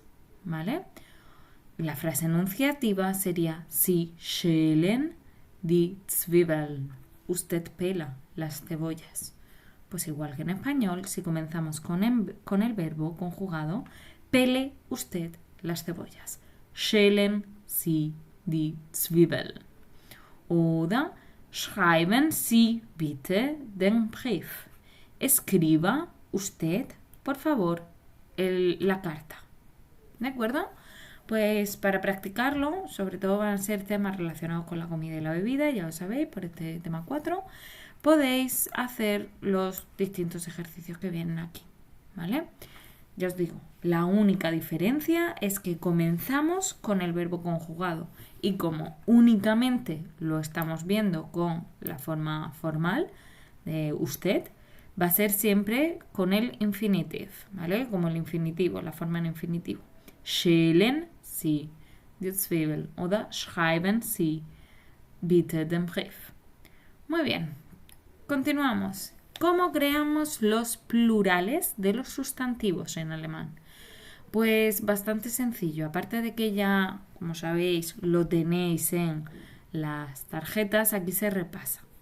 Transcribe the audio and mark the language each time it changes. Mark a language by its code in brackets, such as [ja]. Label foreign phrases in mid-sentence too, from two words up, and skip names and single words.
[es] ¿Vale? La frase enunciativa sería [de] Sie schälen die Zwiebeln. [es] Usted pela las cebollas. Pues igual que en español, si comenzamos con el verbo conjugado, pele usted las cebollas. [de] Schälen Sie die Zwiebeln. Oder schreiben Sie bitte den Brief. [es] Escriba usted, por favor, la carta. ¿De acuerdo? Pues para practicarlo, sobre todo van a ser temas relacionados con la comida y la bebida, ya lo sabéis, por este tema 4, podéis hacer los distintos ejercicios que vienen aquí, ¿vale? Ya os digo, la única diferencia es que comenzamos con el verbo conjugado y como únicamente lo estamos viendo con la forma formal de usted, va a ser siempre con el infinitive, ¿vale? Como el infinitivo, la forma en infinitivo. [de] Schälen Sie die Zwiebeln oder schreiben Sie bitte den Brief. [es] Muy bien, continuamos. ¿Cómo creamos los plurales de los sustantivos en alemán? Pues bastante sencillo. Aparte de que ya, como sabéis, lo tenéis en las tarjetas, aquí se repasa.